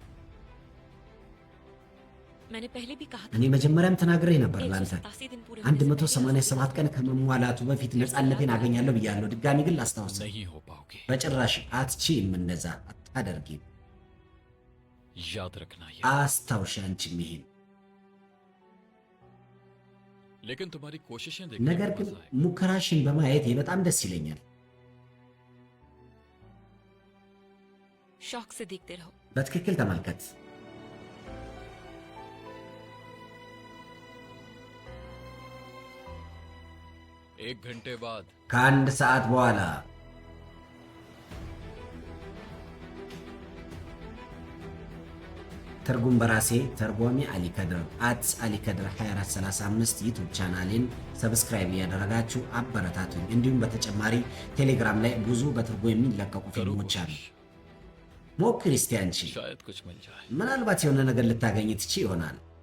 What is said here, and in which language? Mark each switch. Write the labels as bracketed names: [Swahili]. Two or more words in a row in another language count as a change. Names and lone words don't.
[Hindi] मैंने पहले भी कहा था, [Amharic] እኔ መጀመሪያም ተናግሬ ነበር ለአንተ [Hindi] 187 दिन पूरे होने से पहले [Amharic] 187 ቀን ከመሟላቱ በፊት ነፃነቴን አገኛለሁ ብያለሁ። ድጋሚ ግን ላስታውስ፣ [Hindi] नहीं हो पाओगे। [Amharic] በጭራሽ አትችይም። እንደዛ አታደርጊም። [Hindi] याद रखना ये। [Amharic] አስታውሽ አንቺም ይሄን። [Hindi] लेकिन तुम्हारी कोशिशें देखने [Amharic] ነገር [Hindi] में [Amharic] ግን [Hindi] मजा आएगा। [Amharic] ሙከራሽን በማየቴ በጣም ደስ ይለኛል። [Hindi] शौक से देखते रहो। [Amharic] በትክክል ተመልከት። [Hindi] एक घंटे बाद [Amharic] ከአንድ ሰዓት በኋላ ትርጉም በራሴ ተርጓሚ አሊ ከድር አሊ ከድር 2435 ዩቱብ ቻናሌን ሰብስክራይብ እያደረጋችሁ አበረታቱኝ። እንዲሁም በተጨማሪ ቴሌግራም ላይ ብዙ በትርጉም የሚለቀቁ [Hindi] करो [Amharic] ፊልሞች አሉ። [Hindi] कोशिश। [Amharic] ሞክሪ እስቲ አንቺ፣ [Hindi] शायद कुछ मिल जाए। [Amharic] ምናልባት የሆነ ነገር ልታገኝ ትቺ ይሆናል።